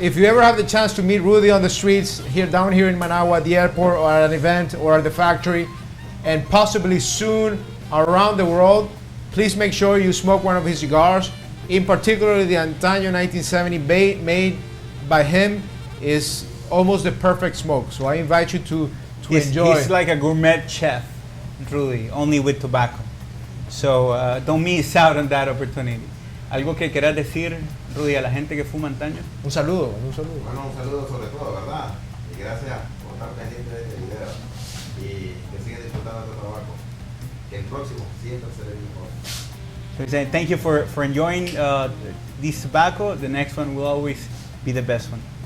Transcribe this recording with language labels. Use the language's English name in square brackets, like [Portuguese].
[English] If you ever have the chance to meet Rudy on the streets down here in Managua, at the airport, or at an event, or at the factory, and possibly soon around the world, please make sure you smoke one of his cigars. In particular, the Antaño 1970 made by him is almost the perfect smoke. So I invite you to enjoy. He's like a gourmet chef, Rudy, only with tobacco. So don't miss out on that opportunity. [Spanish] ¿Algo que quieras decir, Rudy, a la gente que fuma Antaño? Un saludo. Bueno, un saludo sobre todo, ¿verdad? Y gracias por estar pendiente de este video. Y que sigan disfrutando. dando tabaco. Que el próximo siempre será el mejor. [English] So he's saying thank you for enjoying this tobacco. The next one will always be the best one.